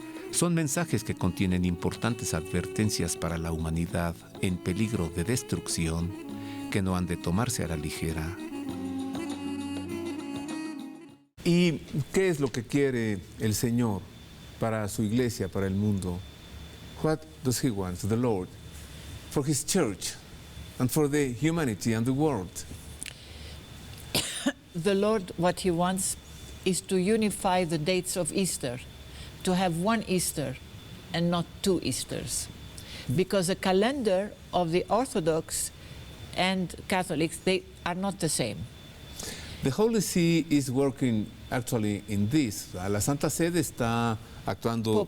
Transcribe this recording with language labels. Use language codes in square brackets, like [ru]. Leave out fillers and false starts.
[es] Son mensajes que contienen importantes advertencias para la humanidad en peligro de destrucción que no han de tomarse a la ligera. ¿Y qué es lo que quiere el Señor para su iglesia, para el mundo? [en] What does He want, the Lord, for His church and for the humanity and the world? The Lord, what He wants is to unify the dates of Easter, to have one Easter and not two Easters. Because the calendar of the Orthodox and Catholics, they are not the same. The Holy See is working actually in this. [es] La Santa Sede está actuando